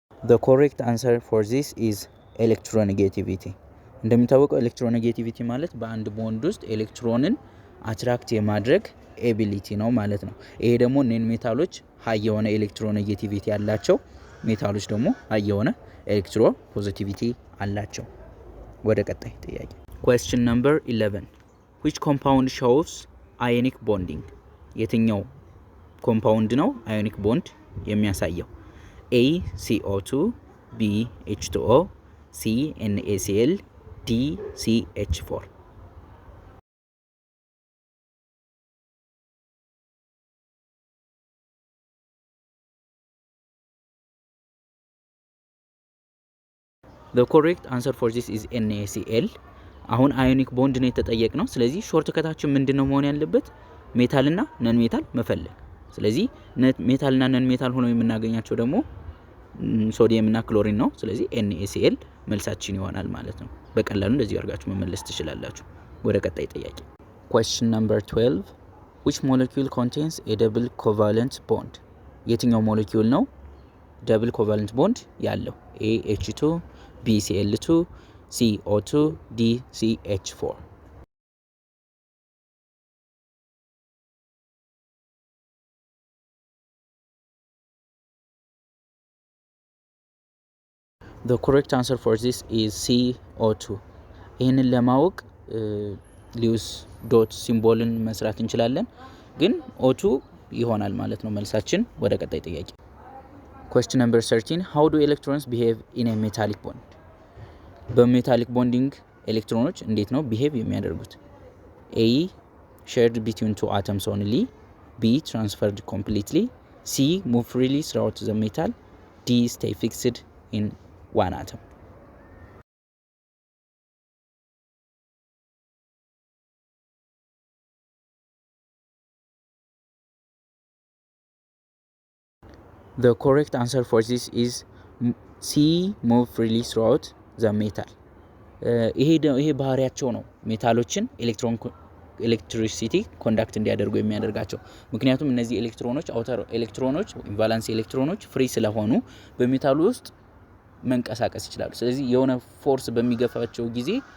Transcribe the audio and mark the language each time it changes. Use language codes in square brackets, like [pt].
[en] The correct answer for this is electronegativity. [am] እንደሚታወቀው ኤሌክትሮኔጌቲቪቲ ማለት በአንድ ቦንድ ውስጥ ኤሌክትሮንን አትራክት የማድረግ ኤቢሊቲ ነው ማለት ነው። ይሄ ደግሞ ነን ሜታሎች ሃይ የሆነ ኤሌክትሮኔጌቲቪቲ ያላቸው፣ ሜታሎች ደግሞ ሃይ የሆነ ኤሌክትሮ ፖዚቲቪቲ አላቸው። ወደ ቀጣይ ጥያቄ [en] question number 11 which compound shows ionic bonding? [am] የትኛው ኮምፓውንድ ነው አዮኒክ ቦንድ የሚያሳየው? [en] A CO2, B H2O, C NaCl, D CH4. The correct answer for this is NaCl. [am] አሁን አዮኒክ ቦንድ ነው የተጠየቅነው። ስለዚህ ሾርት ከታችን ምንድነው መሆን ያለበት? ሜታል እና ነን ሜታል መፈለግ። ስለዚህ ሜታልና ነን ሜታል ሆነው የምናገኛቸው ደግሞ ሶዲየም እና ክሎሪን ነው። ስለዚህ NaCl መልሳችን ይሆናል ማለት ነው። በቀላሉ እንደዚህ አድርጋችሁ መመለስ ትችላላችሁ። ወደ ቀጣይ ጥያቄ [en] question number 12 which molecule contains a double covalent bond? [am] የትኛው ሞለኪውል ነው double covalent bond ያለው? [en] A H2 B Cl2 C O2 D CH4? The correct answer for this is CO2. [am] ይህንን ለማወቅ ሊውስ ዶት ሲምቦልን መስራት እንችላለን፣ ግን O2 ይሆናል ማለት ነው መልሳችን። ወደ ቀጣይ ጥያቄ [en] question number 13 how do electrons behave in a metallic bond? [am] በሜታሊክ ቦንዲንግ ኤሌክትሮኖች እንዴት ነው behave የሚያደርጉት? [en] A shared between two atoms only, B transferred completely, C move freely throughout the metal, D stay fixed in one atom. The correct answer for this is C move freely throughout the metal. [am] ይሄ ባህሪያቸው ነው ሜታሎችን ኤሌክትሪሲቲ ኮንዳክት እንዲያደርጉ የሚያደርጋቸው። ምክንያቱም እነዚህ ኤሌክትሮኖች አውተር ኤሌክትሮኖች ቫላንስ ኤሌክትሮኖች ፍሪ ስለሆኑ በሜታሉ ውስጥ መንቀሳቀስ ይችላሉ። ስለዚህ የሆነ ፎርስ በሚገፋቸው ጊዜ